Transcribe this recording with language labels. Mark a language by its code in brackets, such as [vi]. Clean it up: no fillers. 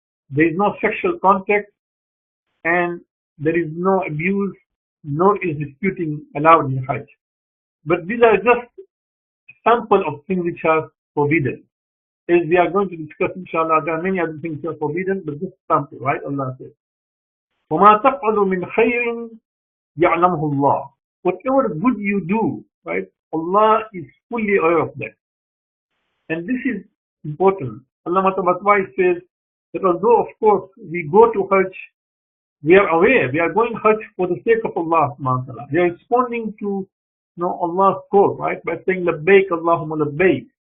[en] There is no sexual contact and there is no abuse, nor is disputing allowed in Hajj. But these are just sample of things which are forbidden. As we are going to discuss, inshallah, there are many other things which are forbidden, but just sample, right? Allah says, [ar] وَمَا تَفْعَلُوا مِنْ خَيْرٍ يَعْلَمْهُ اللَّهُ. [en] Whatever good you do, right? Allah is fully aware of that. And this is important. Allah Matawatwai says that although, of course, we go to Hajj, we are aware, we are going Hajj for the sake of Allah subhanahu wa ta'ala. We are responding to Allah's call, right? By saying Labbaik Allahumma Labbaik.